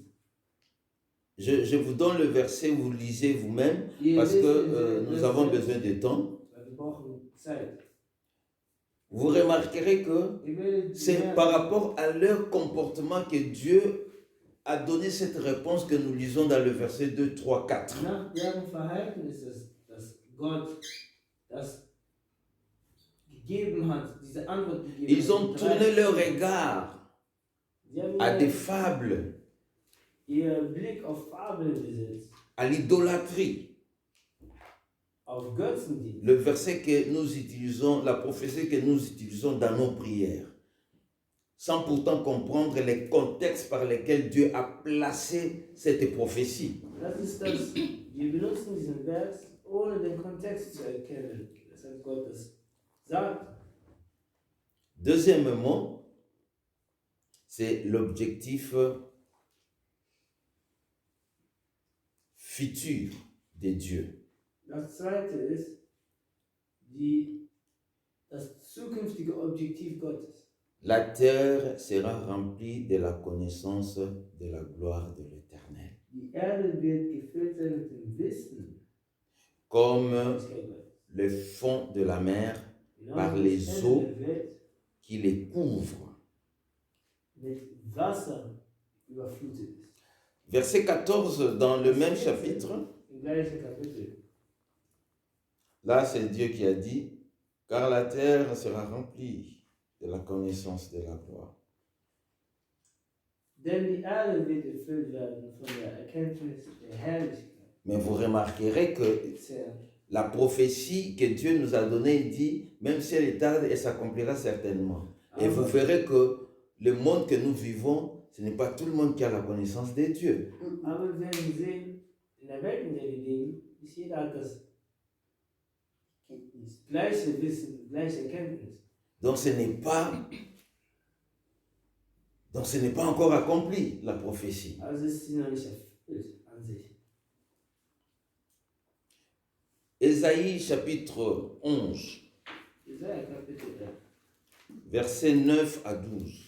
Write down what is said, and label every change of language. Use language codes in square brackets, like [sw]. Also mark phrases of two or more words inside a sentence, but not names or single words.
[fr] Je vous donne le verset, vous lisez vous-même, parce que nous avons besoin de temps. [de] Wir brauchen Zeit. [fr] Vous remarquerez que c'est par rapport à leur comportement que Dieu a donné cette réponse que nous lisons dans le verset 2, 3, 4. [de] Nach deren Verhalten ist es, dass Gott das gegeben hat, diese Antwort gegeben hat. [fr] Ils ont tourné leur regard à des fables, [de] Ihr Blick auf Fabeln gesetzt, [fr] à l'idolâtrie. [de] auf Götzendienst. [fr] Le verset que nous utilisons, la prophétie que nous utilisons dans nos prières. sans pourtant comprendre les contextes par lesquels Dieu a placé cette prophétie. [de] Das ist das. Wir benutzen diesen Vers, ohne den Kontext zu erkennen, weshalb Gott das sagt. [fr] Deuxièmement, c'est l'objectif futur de Dieu. [de] Das zweite ist das zukünftige Objektiv Gottes. [fr] La terre sera remplie de la connaissance de la gloire de l'Éternel. [de] Die Erde wird gefüllt sein mit dem Wissen [fr] Comme [de] des Gottes. [fr] le fond de la mer [de] Genau [fr] par [de] wie [fr] les [de] das [fr] eaux [de] Ende der Welt [fr] qui les couvrent. [de] mit Wasser überflutet ist. [fr] Verset 14 dans le même chapitre, [de] Im gleichen Kapitel. [fr] là c'est Dieu qui a dit, car la terre sera remplie de la connaissance de la gloire. [de] Denn die Erde wird erfüllt werden von der Erkenntnis der Herrlichkeit [fr] Mais vous remarquerez que [de] des Herrn. [fr] la prophétie que Dieu nous a donnée dit, même si elle est tarde, elle s'accomplira certainement. Et vous verrez que le monde que nous vivons, ce n'est pas tout le monde qui a la connaissance de Dieu. [de] Aber wir werden sehen, in der Welt, in der wir leben, ist jeder hat das gleiche Wissen, gleiche Erkenntnis. [fr] Donc ce n'est pas encore accompli, la prophétie. [de] Also ist sie noch nicht erfüllt an sich. [fr] Ésaïe chapitre 11, [de] Jesaja Kapitel [fr] versets 9 à 12.